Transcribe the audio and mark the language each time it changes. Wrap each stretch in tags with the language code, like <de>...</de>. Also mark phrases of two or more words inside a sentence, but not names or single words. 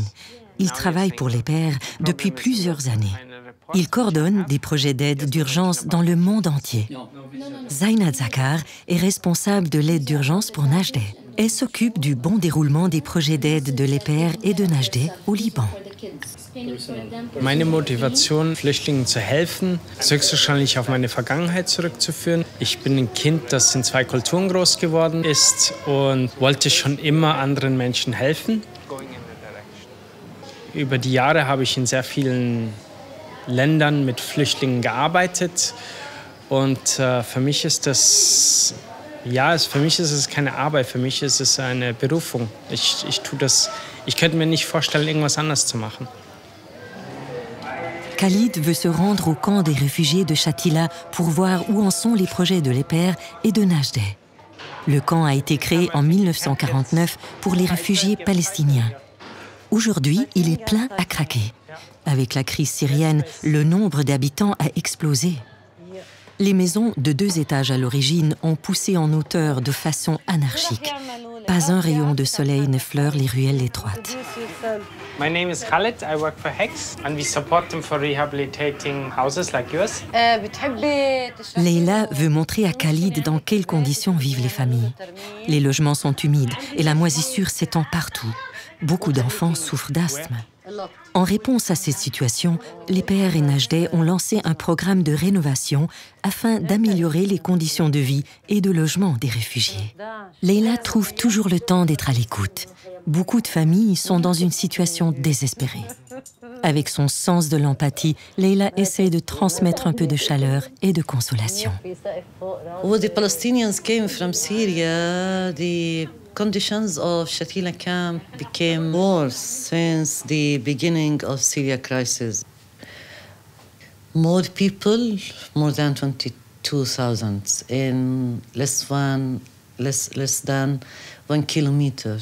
<fr>Il travaille pour l'EPR depuis plusieurs années. Il coordonne des projets d'aide d'urgence dans le monde entier. Zainat Zakar est responsable de l'aide d'urgence pour Najdeh. Elle s'occupe du bon déroulement des projets d'aide de l'EPR et de Najdeh au Liban.</fr> <de>Meine Motivation, Flüchtlingen zu helfen, ist höchstwahrscheinlich auf meine Vergangenheit zurückzuführen. Ich bin ein Kind, das in 2 Kulturen groß geworden ist und wollte schon immer anderen Menschen helfen. Über die Jahre habe ich in sehr vielen Ländern mit Flüchtlingen gearbeitet und für mich ist das, für mich ist es keine Arbeit, für mich ist es eine Berufung. Ich tue das, ich könnte mir nicht vorstellen, irgendwas anders zu machen.</de> <fr>Khalid veut se rendre au camp des réfugiés de Shatila pour voir où en sont les projets de l'EPR et de Najdeh. Le camp a été créé en 1949 pour les réfugiés palestiniens. Aujourd'hui, il est plein à craquer. Avec la crise syrienne, le nombre d'habitants a explosé. Les maisons de 2 étages à l'origine ont poussé en hauteur de façon anarchique. Pas un rayon de soleil n'effleure les ruelles étroites.</fr> <en>My name is Khalid. I work for HEX and we support them for rehabilitating houses like yours.</en> <fr>Leila veut montrer à Khalid dans quelles conditions vivent les familles. Les logements sont humides et la moisissure s'étend partout. Beaucoup d'enfants souffrent d'asthme. En réponse à cette situation, l'EPR et Najdeh ont lancé un programme de rénovation afin d'améliorer les conditions de vie et de logement des réfugiés. Leila trouve toujours le temps d'être à l'écoute. Beaucoup de familles sont dans une situation désespérée. Avec son sens de l'empathie, Leila essaie de transmettre un peu de chaleur et de consolation.</fr> <en>When the Palestinians came from Syria, the conditions of Shatila camp became worse since the beginning of Syria crisis. More people, more than 22,000 in less than 1 kilometer.</en>